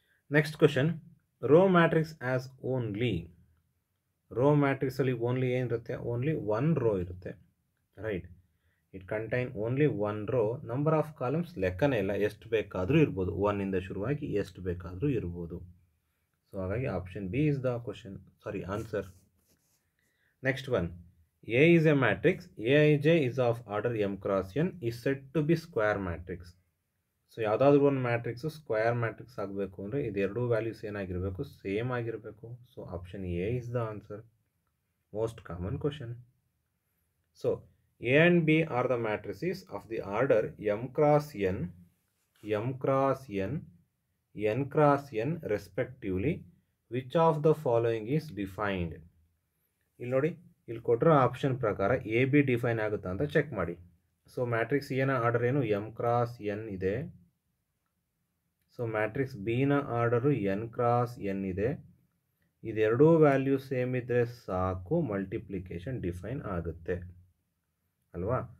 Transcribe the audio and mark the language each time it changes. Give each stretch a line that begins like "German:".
English: Next question, row matrix as only.
Kannada: Rho ಮ್ಯಾಟ್ರಿಕ್ಸಲ್ಲಿ only ಏನಿರುತ್ತೆ, only 1 rho ಇರುತ್ತೆ,
English: Right. It contain only 1 row.
Kannada: Number of columns ಲೆಕ್ಕನೇ ಇಲ್ಲ, ಎಷ್ಟು ಬೇಕಾದರೂ ಇರ್ಬೋದು, 1ಇಂದ ಶುರುವಾಗಿ ಎಷ್ಟು ಬೇಕಾದರೂ ಇರ್ಬೋದು.
English: So ಹಾಗಾಗಿ option B is the question, answer. Next one, A is a matrix Aij is of order m cross n is said to be square matrix.
Kannada: So ಯಾವುದಾದ್ರೂ ಒಂದು ಮ್ಯಾಟ್ರಿಕ್ಸು ಸ್ಕ್ವೇರ್ ಮ್ಯಾಟ್ರಿಕ್ಸ್ ಆಗಬೇಕು ಅಂದರೆ ಇದೆರಡೂ ವ್ಯಾಲ್ಯೂಸ್ ಏನಾಗಿರಬೇಕು, same ಆಗಿರಬೇಕು.
English: So option A is the answer. Most common question. So A and B are the matrices of the order m cross n, m cross n, n cross n respectively. Which of the following is defined?
Kannada: ಇಲ್ಲಿ ನೋಡಿ, ಇಲ್ಲಿ ಕೊಟ್ಟಿರೋ option ಪ್ರಕಾರ A B define ಆಗುತ್ತಾ ಅಂತ check ಮಾಡಿ. So matrix ಎನ order ಏನು, ಎಮ್ ಕ್ರಾಸ್ ಎನ್ ಇದೆ. So matrix ಬಿನ order N cross N ಇದೆ. ಇದೆರಡೂ ವ್ಯಾಲ್ಯೂ ಸೇಮ್ ಇದ್ದರೆ ಸಾಕು, ಮಲ್ಟಿಪ್ಲಿಕೇಶನ್ ಡಿಫೈನ್ ಆಗುತ್ತೆ ಅಲ್ವಾ.